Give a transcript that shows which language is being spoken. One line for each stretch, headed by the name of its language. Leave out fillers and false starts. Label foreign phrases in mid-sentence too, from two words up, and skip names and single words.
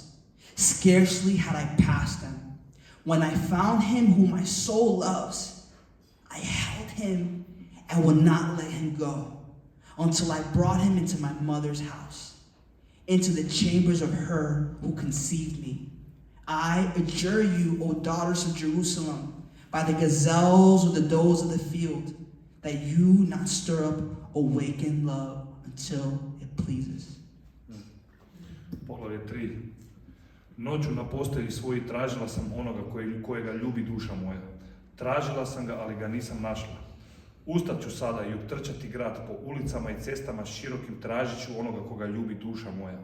English: Scarcely had I passed them. When I found him whom my soul loves, I held him and would not let him go until I brought him into my mother's house, into the chambers of her who conceived me. I adjure you, O daughters of Jerusalem, by the gazelles or the does of the field, that you not stir up awakened love until it pleases.
Croatian: Poglavlje 3. Noću na postelji svoji tražila sam onoga kojega ljubi duša moja. Tražila sam ga, ali ga nisam našla. Ustat ću sada i obtrčati grad po ulicama i cestama širokim, tražit ću onoga koga ljubi duša moja.